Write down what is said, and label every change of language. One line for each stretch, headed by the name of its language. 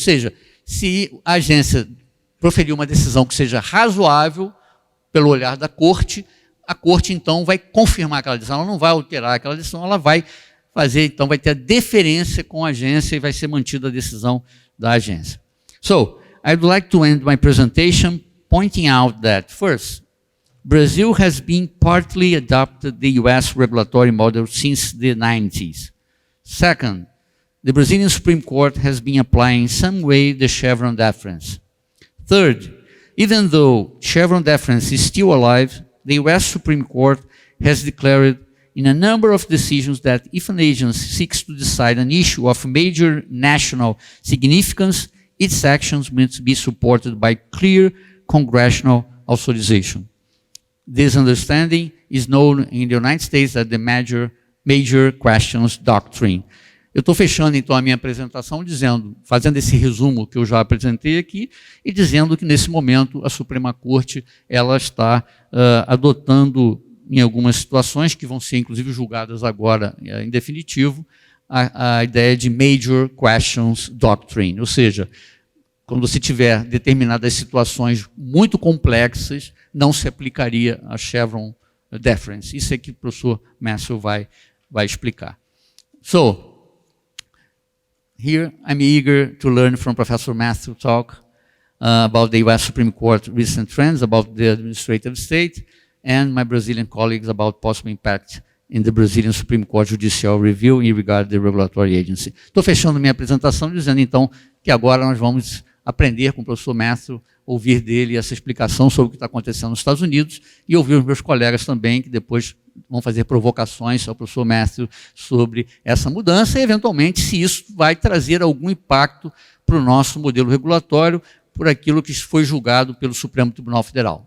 Portuguese: Ou seja, se a agência proferir uma decisão que seja razoável pelo olhar da corte, a corte então vai confirmar aquela decisão, ela não vai alterar aquela decisão, ela vai fazer, então vai ter a deferência com a agência e vai ser mantida a decisão da agência.
English: So, I'd like to end my presentation pointing out that, first, Brazil has been partly adopted the US regulatory model since the 90s. Second, the Brazilian Supreme Court has been applying in some way the Chevron deference. Third, even though Chevron deference is still alive, the US Supreme Court has declared in a number of decisions that if an agency seeks to decide an issue of major national significance, its actions must be supported by clear congressional authorization. This understanding is known in the United States as the Major Questions Doctrine.
Portuguese: Eu estou fechando, então, a minha apresentação fazendo esse resumo que eu já apresentei aqui e dizendo que, nesse momento, a Suprema Corte ela está adotando, em algumas situações, que vão ser, inclusive, julgadas agora em definitivo, a ideia de Major Questions Doctrine, ou seja, quando você tiver determinadas situações muito complexas, não se aplicaria a Chevron deference. Isso é que o professor Massel vai explicar.
English: So, here I'm eager to learn from Professor Massel talk about the US Supreme Court recent trends, about the administrative state, and my Brazilian colleagues about possible impact in the Brazilian Supreme Court Judicial Review in regard to the regulatory agency.
Portuguese: Estou fechando minha apresentação dizendo, então, que agora nós vamos aprender com o professor Massel, ouvir dele essa explicação sobre o que está acontecendo nos Estados Unidos e ouvir os meus colegas também, que depois vão fazer provocações ao professor Massel sobre essa mudança e, eventualmente, se isso vai trazer algum impacto para o nosso modelo regulatório, por aquilo que foi julgado pelo Supremo Tribunal Federal.